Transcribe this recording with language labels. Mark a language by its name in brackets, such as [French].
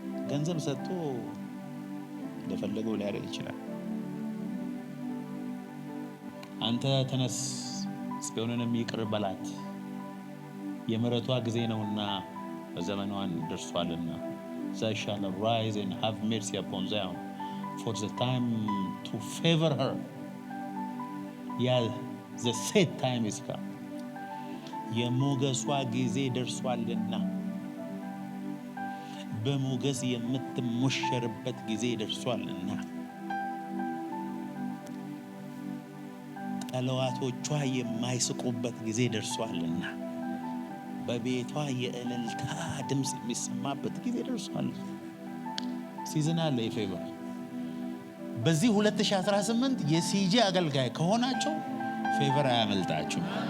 [Amharic] ገንዘብ ሰጥቶ እንደፈለገው ሊያደርግ ይችላል። አንተ ተነስ፣ ጽዮንንም ይቅር በላት፣ የምሕረቷ ጊዜ ነውና ዘመኗን ደርሷልና። [English] They shall arise and have mercy upon Zion, for the time to favor her. Yeah, the set time is come. [Amharic] የሞገሷ ጊዜ ደርሷልና፣ በሞገስ የምትሞሸርበት ጊዜ ደርሷልና፣ ጠላቶቿ የማይስቁበት ጊዜ ደርሷልና፣ በቤቷ የእልልታ ድምፅ የሚሰማበት ጊዜ ደርሷል። ሲዝን አለ የፌቨር። በዚህ 2018 የሲጂ አገልጋይ ከሆናቸው ፌቨር አያመልጣችሁ።